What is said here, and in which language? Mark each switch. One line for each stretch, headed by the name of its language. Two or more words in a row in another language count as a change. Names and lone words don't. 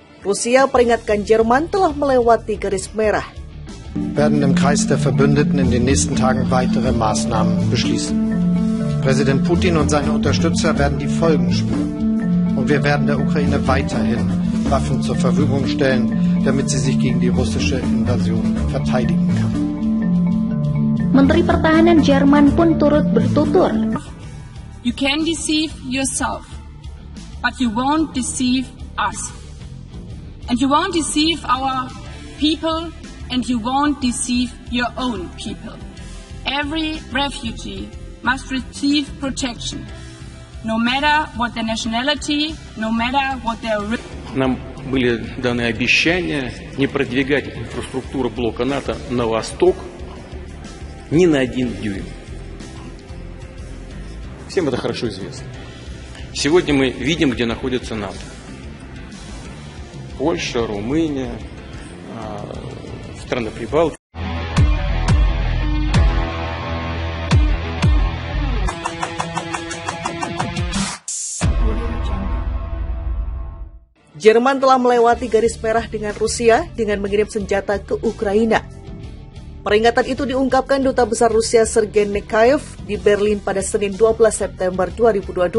Indonesian: Rusia peringatkan Jerman telah melewati garis merah.
German: Werden im Kreis der Verbündeten in den nächsten Tagen weitere Maßnahmen beschließen. Präsident Putin und seine Unterstützer werden die Folgen spüren. Und wir werden der Ukraine weiterhin Waffen zur Verfügung stellen, damit sie sich gegen die russische Invasion verteidigen kann.
Indonesian: Menteri Pertahanan Jerman pun turut bertutur.
English: You can deceive yourself, but you won't deceive us. And you won't deceive our people, and you won't deceive your own people. Every refugee must receive protection, no matter what their nationality, no matter what their...
Russian: Нам были даны обещания не продвигать инфраструктуру блока НАТО на восток ни на 1 дюйм. Всем это хорошо известно. Сегодня мы видим, где находится НАТО. Польша, Румыния, страны Прибалтики.
Indonesian: Jerman telah melewati garis merah dengan Rusia dengan mengirim senjata ke Ukraina. Peringatan itu diungkapkan Duta Besar Rusia Sergei Nekayev di Berlin pada Senin 12 September 2022.